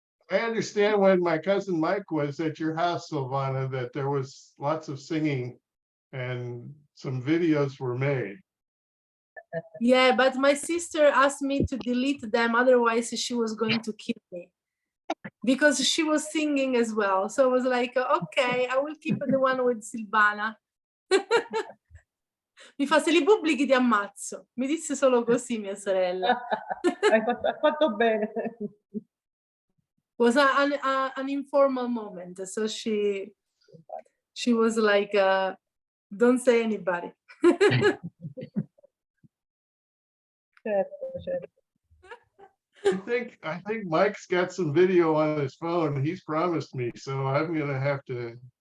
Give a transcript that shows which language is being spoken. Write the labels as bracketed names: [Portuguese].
[English] I understand when my cousin Mike was at your house, Silvanna, that there was lots of singing and some videos were made. Yeah, but my sister asked me to delete them, otherwise she was going to kill me. Because she was singing as well. So I was like, okay, I will keep the one with Silvana. [Italian] Mi fa, se li pubblichi ti ammazzo. Mi disse solo così mia sorella. Hai fatto bene. [English] Was an informal moment, so she was like, don't say anybody. [Italian] Certo. [English] I think Mike's got some video on his phone. He's promised me, so I'm gonna have to